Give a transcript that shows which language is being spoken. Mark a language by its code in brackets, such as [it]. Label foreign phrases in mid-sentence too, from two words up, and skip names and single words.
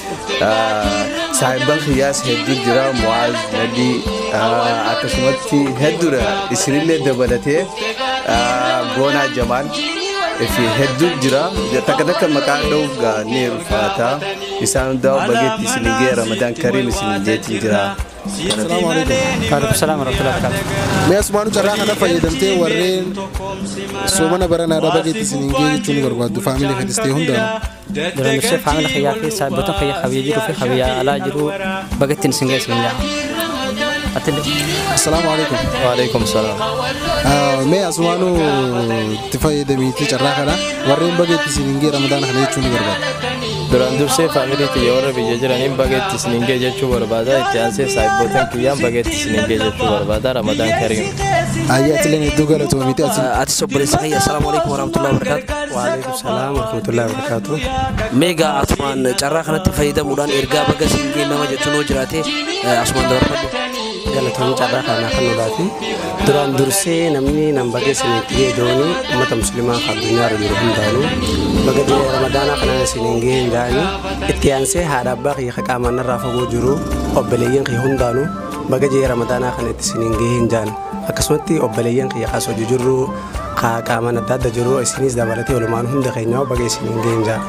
[om] Saahiban kiyyaas hedduu jira Mu'aaz Nadii akkasumatti hedduudha isinillee dabalatee Goonaa Jamaal fi hedduu jira takka takka maqaa dha'uuf gaanii ulfaata isaan hundaa bageetti isinii gee [ar] رمضان كريم [om] isinii jeetiin jira. [ar] السلام عليكم. وعليكم السلام ورحمة الله وبركاته. [om] Mee asumaanu carraa kana fayyadamtee warreen soomana baranaadha bageetti isin gee jechuun barbaaddu faamilii fedhistee hundaa. Duraan dursee faamila kiyyaa fi saayibota kiyyaa kabiyya jiruu fi kabiyya alaa jiru bageetti isin gee isin jaa. [ar] السلام عليكم. وعليكم السلام. [om] Mee asumaanu itti fayyadamiitii carraa kana warreen bageetti isin gee Ramadaana kana jechuun barbaaddu. Duraan dursee faamilii kiyya warra biyya jiraniin bageetti isin gee jechuu barbaada. Itti aansee saayiboota kiyyaan bageetti isin gee jechuu barbaada. [ar] رمضان كريم. [om] Ayyaa atileen hedduu galatoomiiti ati obboleessa kiyya [ar] السلام عليكم ورحمة الله وبركاته. وعليكم السلام ورحمة الله وبركاته. [om] Meegaa asumaan carraa kanatti fayyadamuudhaan ergaa baga isin gee nama jechuun yoo jiraate asumaan dabarfadhu. Galatoomii carraa kana kan nulaati. Duraan dursee namni nam bagee isinitti gee doonii uummata musliimaa addunyaa irra jiru hundaanuu baga jee Ramadaana kana isiniin gee hin jaanii itti aansee haadha abbaa kiyya qaamaan irraa fagoo jiru obboleeyyan kiyya hundaanuu baga jee Ramadaana kana itti isiniin gee hin jaan akkasumatti obboleeyyan kiyya kaas hojii jirru qaamaan adda adda jiru isinis dabalatee walumaan hunda keenyaa baga isiniin gee hin jaan.